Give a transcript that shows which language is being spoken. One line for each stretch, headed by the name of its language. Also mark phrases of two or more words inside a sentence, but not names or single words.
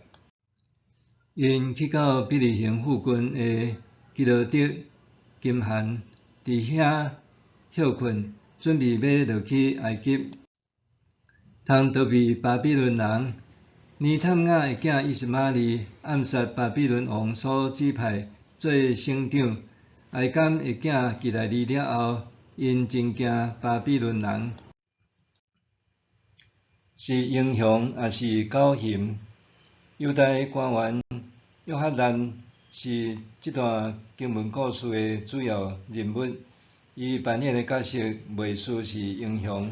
Min Nan Chinese: 因去到比利行附近的基罗德金汉，伫遐歇困，准备要落去埃及，通逃避巴比伦人。尼探雅的囝以实玛利暗杀巴比伦王所指派做省长阿伊甘的囝基代利了后，因真惊巴比伦人。是英雄也是教训。犹太官员约翰兰是这段经文故事的主要人物，伊扮演的角色袂输是英雄。